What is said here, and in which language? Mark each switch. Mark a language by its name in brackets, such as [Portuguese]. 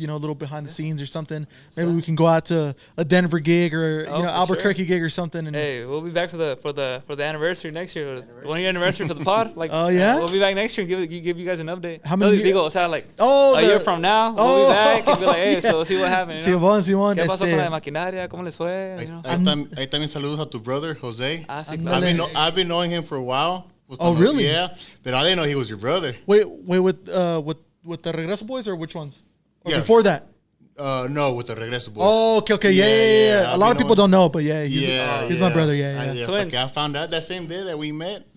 [English] You know, a little behind the scenes or something. Maybe we can go out to a Denver gig or you know, Albuquerque gig or something. And hey, we'll be back for the anniversary next year. 1 year anniversary for the pod. Like, oh yeah, we'll be back next year and give you guys an update. How many? [Spanish] Digo, o sea, [English] like a year from now, we'll be back and be like, hey, so see what happened. [Spanish] Simón. ¿Qué pasó con la maquinaria? ¿Cómo les fue? Ahí también saludos a tu brother Jose. Ah, sí, claro. [English] I've been knowing him for a while. Oh, really? Yeah, but I didn't know he was your brother. Wait, with the Regreso Boys or which ones? Or Yeah. before that? No, with the Regreso Boys. Oh, okay, yeah. A lot of people don't know, but yeah, he's my brother. Like, I found out that same day that we met.